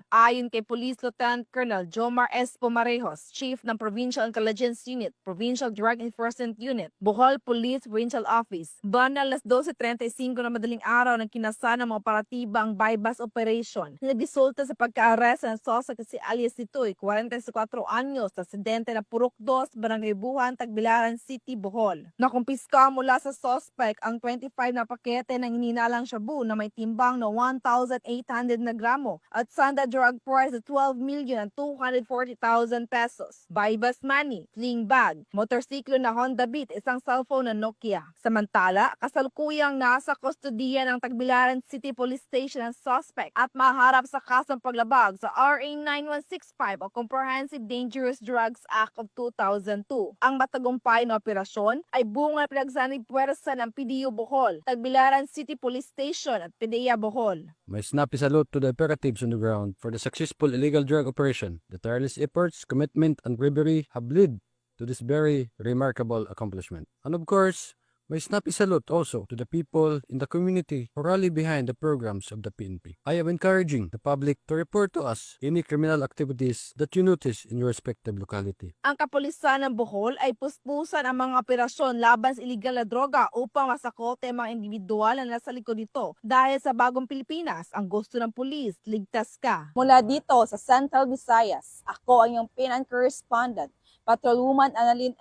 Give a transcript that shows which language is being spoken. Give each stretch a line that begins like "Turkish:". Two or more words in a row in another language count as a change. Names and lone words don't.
Filipino: Ayon kay Police Lieutenant Colonel Jomar S. Pomarejos, Chief ng Provincial Intelligence Unit, Provincial Drug Enforcement Unit, Bohol Police Provincial Office, bandang alas 12:35 na madaling araw ng kinasa ng mga operatiba ang
English: bypass operation
Filipino: na nagresulta sa pagka-arrest ng suspect si alias Titoy, 44 anyos, residente ng Purok 2, Barangay Buhan, Tagbilaran City, Bohol. Nakumpiska mula sa suspect ang 25 na pakete ng hininalang shabu na may timbang na 1,800 na gramo at sanda drug price na 12,240,000 pesos.
English: Bypass money, fleeing bag,
Filipino: motorsiklo na
English: Honda Beat,
Filipino: isang cellphone na Nokia. Samantala, kasalukuyang nasa kustodiya ng Tagbilaran City Police Station ang suspect at maharap sa kasong paglabag sa RA 9165 o Comprehensive Dangerous Drugs Act of 2002. Ang matagumpay na operasyon ay bunga ng pinagsanib puwersa ng PDO Bohol, Tagbilaran City Police Station at PDEA Bohol.
English: My snappy salute to the operatives on the ground for the successful illegal drug operation. The tireless efforts, commitment, and bravery have led to this very remarkable accomplishment. And of course, my snappy salute also to the people in the community who rally behind the programs of the PNP. I am encouraging the public to report to us any criminal activities that you notice in your respective locality.
Filipino: Ang kapulisan ng Bohol ay puspusan ang mga operasyon laban sa iligal na droga upang masakote ang mga individual na nasa likod nito. Dahil sa bagong Pilipinas, ang gusto ng pulis, ligtas ka. Mula dito sa Central Visayas, ako ang iyong PNN correspondent, Patrolwoman Annalyn N.